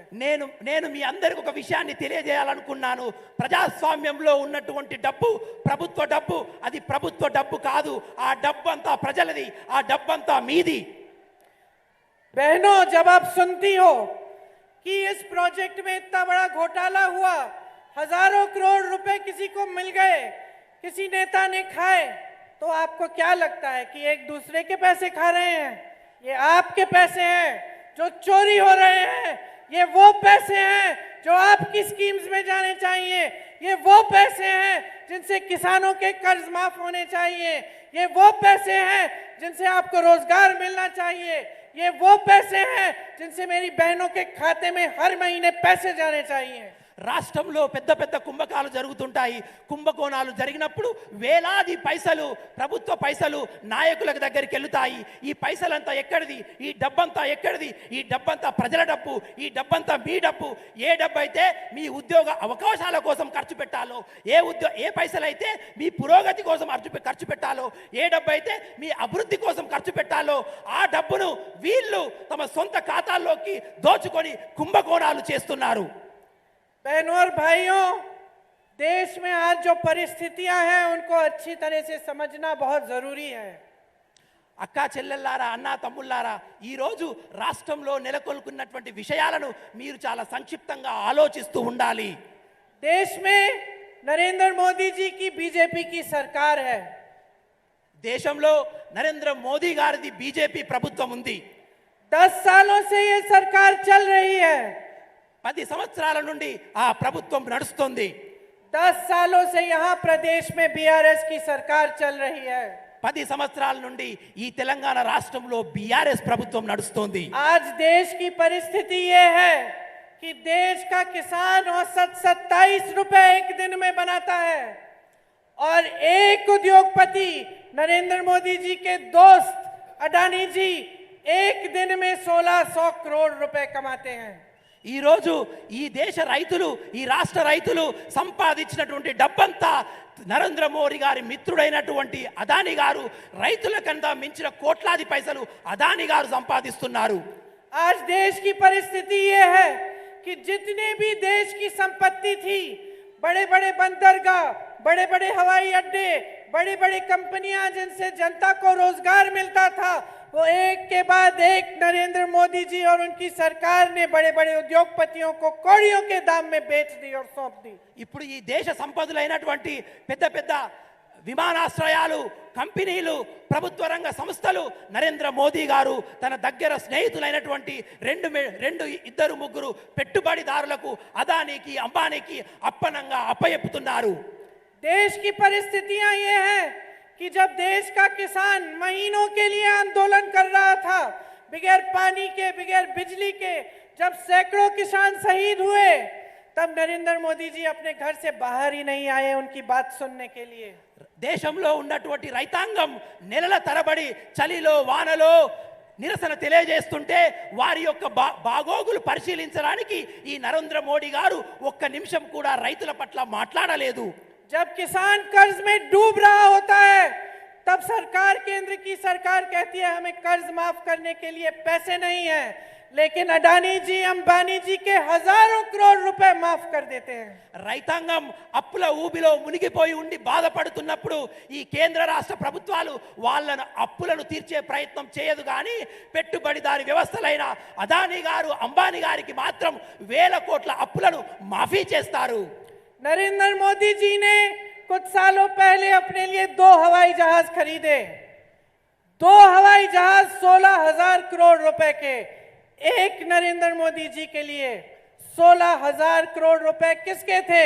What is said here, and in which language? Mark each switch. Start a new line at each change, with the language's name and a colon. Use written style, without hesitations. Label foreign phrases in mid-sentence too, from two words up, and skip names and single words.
Telugu: నేను మీ అందరికి ఒక విషయాన్ని తెలియజేయాలనుకున్నాను. ప్రజాస్వామ్యంలో ఉన్నటువంటి డబ్బు ప్రభుత్వ డబ్బు, అది ప్రభుత్వ డబ్బు కాదు. ఆ డబ్బు అంతా ప్రజలది, ఆ డబ్బు అంతా మీది.
Hindi: बहनों, जब आप सुनती हो कि इस प्रोजेक्ट में इतना बड़ा घोटाला हुआ, हजारों करोड़ रुपए किसी को मिल गए, किसी नेता ने खाए, तो आपको क्या लगता है कि एक दूसरे के पैसे खा रहे हैं? ये आपके पैसे हैं जो चोरी हो रहे हैं. ये वो पैसे हैं जो आपकी स्कीम्स में जाने चाहिए. ये वो पैसे हैं जिनसे किसानों के कर्ज माफ होने चाहिए. ये वो पैसे हैं जिनसे आपको रोजगार मिलना चाहिए. ये वो पैसे हैं जिनसे मेरी बहनों के खाते में हर महीने पैसे जाने चाहिए.
Telugu: రాష్ట్రంలో పెద్ద పెద్ద కుంభకాలు జరుగుతుంటాయి. కుంభకోణాలు జరిగినప్పుడు వేలాది పైసలు, ప్రభుత్వ పైసలు నాయకుల దగ్గరికి వెళ్తాయి. ఈ పైసలంతా ఎక్కడిది? ఈ డబ్బంతా ఎక్కడిది? ఈ డబ్బంతా ప్రజల డబ్బు, ఈ డబ్బంతా మీ డబ్బు. ఏ డబ్బు అయితే మీ ఉద్యోగ అవకాశాల కోసం ఖర్చు పెట్టాలో, ఏ పైసలు అయితే మీ పురోగతి కోసం ఖర్చు పెట్టాలో, ఏ డబ్బు అయితే మీ అభివృద్ధి కోసం ఖర్చు పెట్టాలో ఆ డబ్బును వీళ్ళు తమ సొంత ఖాతాల్లోకి దోచుకొని కుంభకోణాలు చేస్తున్నారు.
Hindi: बहनों और भाइयों, देश में आज जो परिस्थितियां हैं उनको अच्छी तरह से समझना बहुत जरूरी है.
Telugu: అక్కా చెల్లెల్లారా, అన్నా తమ్ముళ్ళారా, ఈరోజు రాష్ట్రంలో నెలకొల్పున్నటువంటి విషయాలను మీరు చాలా సంక్షిప్తంగా ఆలోచిస్తూ ఉండాలి.
Hindi: देश में नरेंद्र मोदी जी की बीजेपी की सरकार है.
Telugu: దేశంలో నరేంద్ర మోదీ గారిది బీజేపీ ప్రభుత్వం ఉంది.
Hindi: 10 सालों से ये सरकार चल रही है.
Telugu: 10 సంవత్సరాల నుండి ఆ ప్రభుత్వం నడుస్తుంది.
Hindi: 10 सालों से यहाँ प्रदेश में बीआरएस की सरकार चल रही है.
Telugu: 10 సంవత్సరాల నుండి ఈ తెలంగాణ రాష్ట్రంలో బీఆర్ఎస్ ప్రభుత్వం నడుస్తోంది.
Hindi: आज देश की परिस्थिति ये है कि देश का किसान औसत 27 रुपए एक दिन में बनाता है और एक उद्योगपति नरेंद्र मोदी जी के दोस्त अडानी जी एक दिन में 1600 करोड़ रुपए कमाते हैं.
Telugu: ఈరోజు ఈ దేశ రైతులు, ఈ రాష్ట్ర రైతులు సంపాదించినటువంటి డబ్బంతా నరేంద్ర మోడీ గారి మిత్రుడైనటువంటి అదాని గారు రైతుల కన్నా మించిన కోట్లాది పైసలు అదాని గారు సంపాదిస్తున్నారు.
Hindi: आज देश की परिस्थिति ये है कि जितने भी देश की संपत्ति थी, बड़े बड़े बंदरगाह, बड़े बड़े हवाई अड्डे, बड़ी बड़ी कंपनियां जिनसे जनता को रोजगार मिलता था, वो एक के बाद एक नरेंद्र मोदी जी और उनकी सरकार ने बड़े बड़े उद्योगपतियों को कौड़ियों के दाम में बेच दी और सौंप दी.
Telugu: ఇప్పుడు ఈ దేశ సంపదలైనటువంటి పెద్ద పెద్ద విమానాశ్రయాలు, కంపెనీలు, ప్రభుత్వ రంగ సంస్థలు నరేంద్ర మోదీ గారు తన దగ్గర స్నేహితులైనటువంటి ఇద్దరు ముగ్గురు పెట్టుబడిదారులకు అదానికి, అంబానీకి అప్పనంగా అప్పయెప్పుతున్నారు.
Hindi: देश की परिस्थितियां ये हैं कि जब देश का किसान महीनों के लिए आंदोलन कर रहा था, बगैर पानी के, बगैर बिजली के, जब सैकड़ों किसान शहीद हुए, तब नरेंद्र मोदी जी अपने घर से बाहर ही नहीं आए उनकी बात सुनने के लिए.
Telugu: దేశంలో ఉన్నటువంటి రైతాంగం నెలల తరబడి చలిలో వానలో నిరసన తెలియజేస్తుంటే వారి యొక్క బాగోగులు పరిశీలించడానికి ఈ నరేంద్ర మోడీ గారు ఒక్క నిమిషం కూడా రైతుల పట్ల మాట్లాడలేదు.
Hindi: जब किसान कर्ज में डूब रहा होता है तब सरकार, केंद्र की सरकार कहती है हमें कर्ज माफ करने के लिए पैसे नहीं है, लेकिन अडानी जी, अंबानी जी के हजारों करोड़ रुपए माफ कर देते हैं।
Telugu: రైతాంగం అప్పుల ఊబిలో మునిగిపోయి ఉండి బాధపడుతున్నప్పుడు ఈ కేంద్ర రాష్ట్ర ప్రభుత్వాలు వాళ్ళను అప్పులను తీర్చే ప్రయత్నం చేయదు కానీ పెట్టుబడిదారి వ్యవస్థలైన అదానీ గారు, అంబానీ గారికి మాత్రం వేల కోట్ల అప్పులను మాఫీ చేస్తారు।
Hindi: नरेंद्र मोदी जी ने कुछ सालों पहले अपने लिए 2 हवाई जहाज खरीदे। 2 हवाई जहाज 16,000 करोड़ रुपए के। एक नरेंद्र मोदी जी के लिए 16,000 करोड़ रुपए किसके थे?